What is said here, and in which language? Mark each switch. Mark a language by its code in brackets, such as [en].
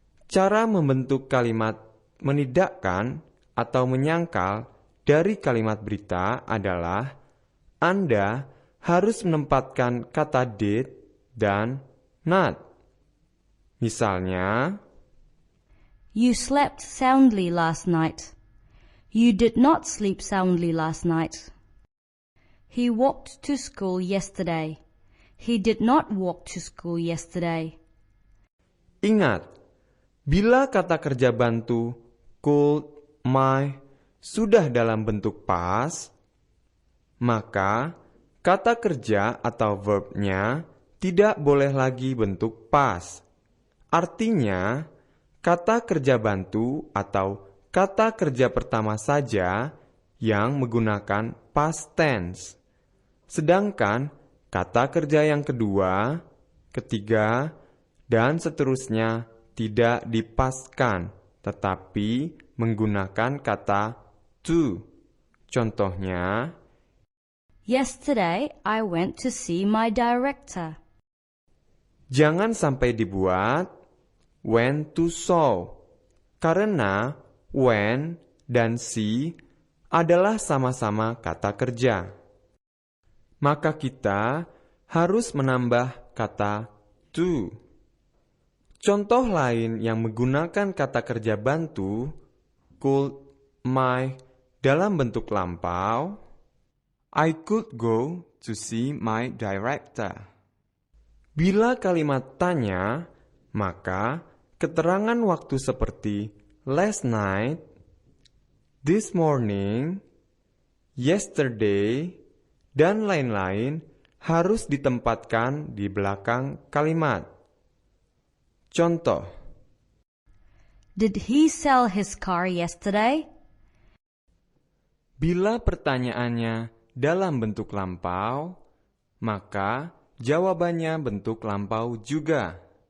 [id] Cara membentuk kalimat menidakkan atau menyangkal dari kalimat berita adalah Anda harus menempatkan kata did dan not. Misalnya, [en] You slept soundly last night. You did not sleep soundly last night. He walked to school yesterday. He did not walk to school yesterday. [id] ingat, bila kata kerja bantu could, might sudah dalam bentuk past, maka kata kerja atau verbnya tidak boleh lagi bentuk past. Artinya, kata kerja bantu atau kata kerja pertama saja yang menggunakan past tense. Sedangkan kata kerja yang kedua, ketiga, dan seterusnya tidak dipaskan, tetapi menggunakan kata to. Contohnya, [en] Yesterday, I went to see my director. [id] jangan sampai dibuat went to saw, karena when dan see adalah sama-sama kata kerja. Maka kita harus menambah kata to. Contoh lain yang menggunakan kata kerja bantu, could, might, dalam bentuk lampau, [en] I could go to see my director. [id] Bila kalimat tanya, maka keterangan waktu seperti last night, this morning, yesterday, dan lain-lain harus ditempatkan di belakang kalimat. Contoh, [en] Did he sell his car yesterday? [id] bila pertanyaannya dalam bentuk lampau, maka jawabannya bentuk lampau juga.